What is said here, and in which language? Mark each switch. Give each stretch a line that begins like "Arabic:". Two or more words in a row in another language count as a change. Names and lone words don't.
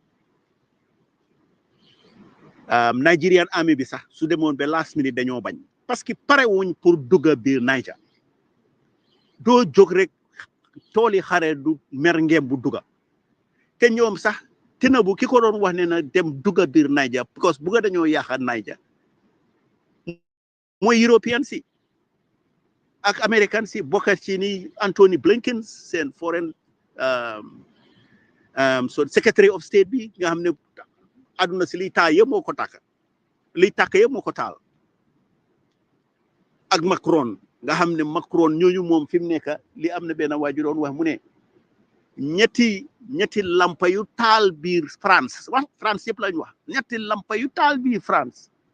Wolof: Nigerian army bi sax su demoon ba
English: last minute
Wolof: dañoo bañ
French: parce que
Wolof: pare wuñ pour dugga biir Niger doo jóg rek tooli xare du mer ngeem bu dugga te ñoom sax Tinubu ki ko doon wax ne na dem dugga biir Niger because bugga dañoo yaaxa Niger mooy European si ak American si bokkat ci ni Anthony Blinken seen foreign so
English: secretary of state
Wolof: bi nga xam ne aduna si liy taal yëpp moo ko tàkk liy tàkk yëpp moo ko taal ak Macron nga xam ne Macron ñooñu moom fi mu nekk li am na benn waaju doon wax mu ne ñetti lampa yu taal biir France France yëpp lañu wax ñetti lampa yu taal biir France